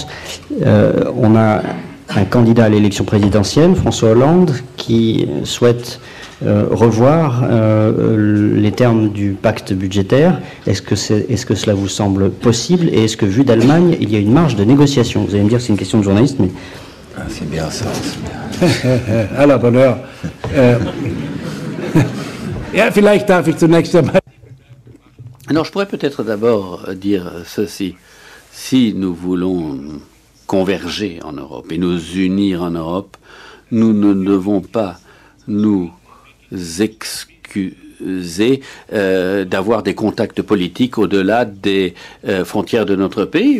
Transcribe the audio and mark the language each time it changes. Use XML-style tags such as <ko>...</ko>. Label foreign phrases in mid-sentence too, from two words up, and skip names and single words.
<fr>On a un candidat à l'élection présidentielle, François Hollande, qui souhaite revoir les termes du pacte budgétaire. Est-ce que cela vous semble possible? Et est-ce que, vu d'Allemagne, il y a une marge de négociation? Vous allez me dire que c'est une question de journaliste, mais... Ah, c'est bien ça, c'est bien. À la bonne heure.</fr> <de>Ja, vielleicht darf ich zunächst einmal...</de> <fr>Alors, je pourrais peut-être d'abord dire ceci. Si nous voulons converger en Europe et nous unir en Europe, nous ne devons pas nous excuser d'avoir des contacts politiques au-delà des frontières de notre pays.</fr>